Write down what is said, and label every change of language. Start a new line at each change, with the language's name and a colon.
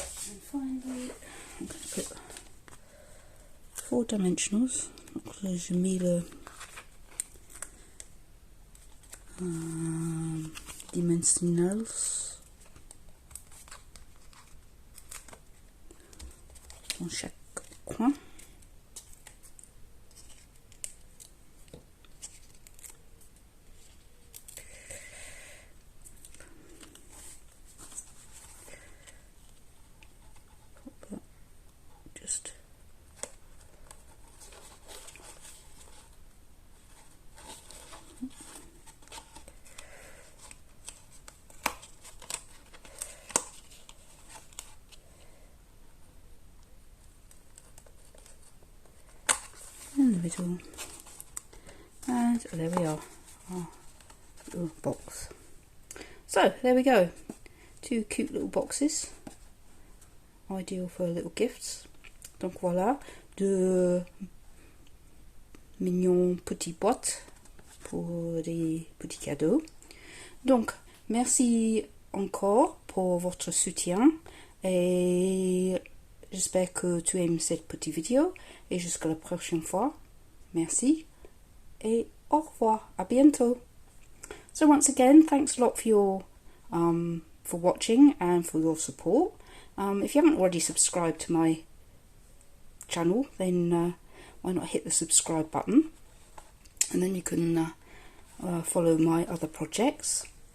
English: And finally, I'm going to put 4 dimensionals.
French: Donc là j'ai mis le dimensionals dans chaque coin.
English: Just in the middle, and there we are, our little box. So there we go, 2 cute little boxes, ideal for little gifts.
French: Donc voilà, 2 mignons petites boîtes pour des petits cadeaux. Donc merci encore pour votre soutien et j'espère que tu aimes cette petite vidéo et jusqu'à la prochaine fois. Merci et au revoir, à bientôt.
English: So once again, thanks a lot for watching and for your support. If you haven't already subscribed to my channel, then why not hit the subscribe button, and then you can follow my other projects.